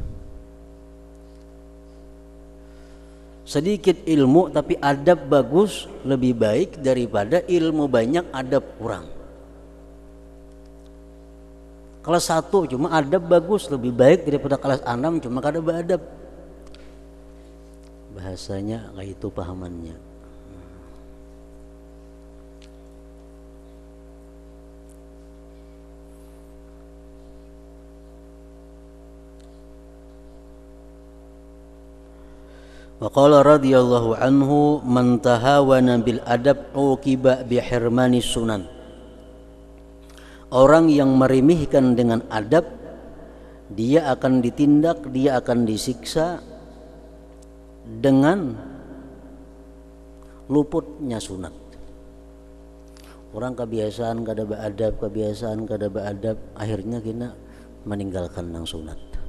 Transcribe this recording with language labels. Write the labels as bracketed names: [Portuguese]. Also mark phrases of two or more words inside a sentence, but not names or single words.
[Indonesian] Sedikit ilmu tapi adab bagus lebih baik daripada ilmu banyak adab kurang. [Banjar] Kelas 1 cuma adab bagus lebih baik daripada kelas 6 cuma kada beadab. Bahasanya kayak itu pahamannya. [Arabic] وقال رضي الله عنه من تهاون بالأدب عوقب بحرمان السنن. [Indonesian] Orang yang meremehkan dengan adab dia akan ditindak, dia akan disiksa dengan luputnya sunat. [Banjar] Orang kebiasaan kada beadab, akhirnya kena meninggalkan nang sunat.